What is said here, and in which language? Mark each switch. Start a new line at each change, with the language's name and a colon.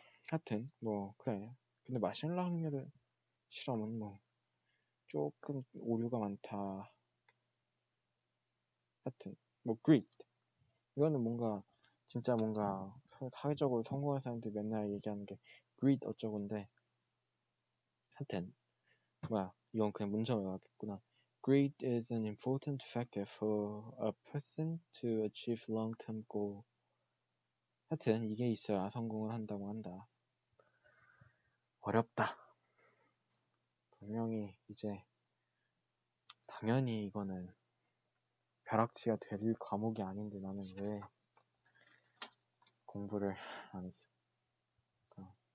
Korean: 하여튼 뭐 그래. 근데 마시멜로 실험은 뭐 조금 오류가 많다. 하여튼 뭐 great 이거는 뭔가 진짜 뭔가 사회적으로 성공한 사람들이 맨날 얘기하는 게 great 어쩌고인데 하여튼 뭐야 이건 그냥 문장으로 나왔겠구나.
English: Great is an important factor for a person to achieve long-term goal.
Korean: 하여튼 이게 있어야 성공을 한다고 한다. 어렵다. 분명히 이제 당연히 이거는 벼락치가 될 과목이 아닌데 나는 왜 공부를 안 했을까?